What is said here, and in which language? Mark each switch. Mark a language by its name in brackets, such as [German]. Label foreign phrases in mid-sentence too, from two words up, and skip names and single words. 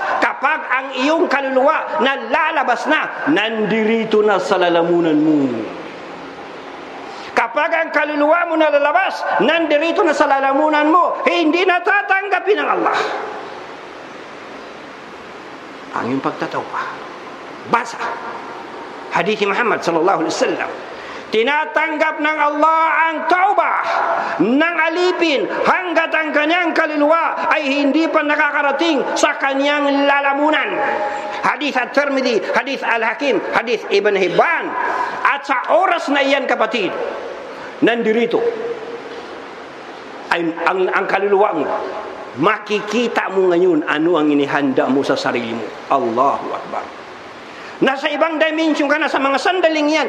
[Filipino] Kapag ang iyong kaluluwa na lalabas na, nandirito na sa lalamunan mo. Kapag ang kaluluwa mo na lalabas, nandirito na sa lalamunan mo, hindi natatanggapin ng Allah ang iyong pagtatauba. Basa hadith Muhammad [Arabic] صلى الله عليه وسلم, [Filipino] tinatanggap ng Allah ang tauba ng alipin hanggat ang kanyang kaluluwa ay hindi pa nakakarating sa kanyang lalamunan. Hadith at-Tirmidhi, hadith al-Hakim, hadith Ibn Hibban. At sa oras na iyan, kapatid, nandirito ay ang kaluluwa mo, makikita mo ngayon ano ang inihanda mo sa sarili mo. [Arabic] الله أكبر. [Filipino] Nasa ibang dimension ka na sa mga sandaling yan.